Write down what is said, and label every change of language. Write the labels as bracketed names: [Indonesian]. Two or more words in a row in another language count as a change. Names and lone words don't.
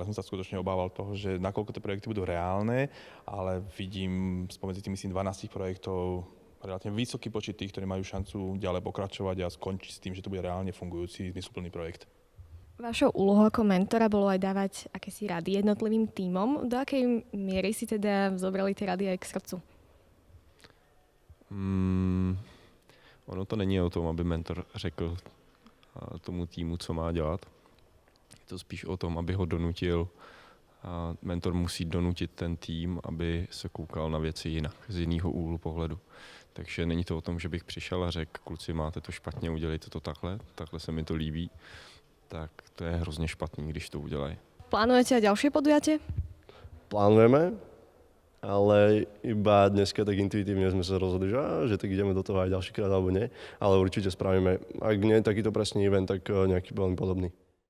[Slovak] Ja som sa skutočne obával toho, že nakoľko tie projekty budú reálne, ale vidím spomedzi tých 12 projektov relatívne vysoký počet tých, ktorí majú šancu ďalej pokračovať a skončiť s tým, že to bude reálne fungujúci, zmysluplný projekt. Vašou úlohou ako mentora bolo aj dávať akési rady jednotlivým tímom. Do akej miery si teda zobrali tie rady aj k srdcu? [Czech] Ono to není o tom, aby mentor řekl tomu týmu, co má dělat. Je to spíš o tom, aby ho donutil. Mentor musí donutit ten tým, aby se koukal na věci jinak, z jiného úhlu pohledu. Takže není to o tom, že bych přišel a řekl, kluci, máte to špatně, udělejte to takhle se mi to líbí. Tak to je hrozně špatný, když to udělají. [Slovak] Plánujete aj ďalšie podujatie? Plánujeme, ale iba dneska tak intuitívne sme sa rozhodli, že tak ideme do toho aj ďalšíkrát alebo nie. Ale určite spravíme, ak nie takýto presný event, tak nejaký veľmi podobný.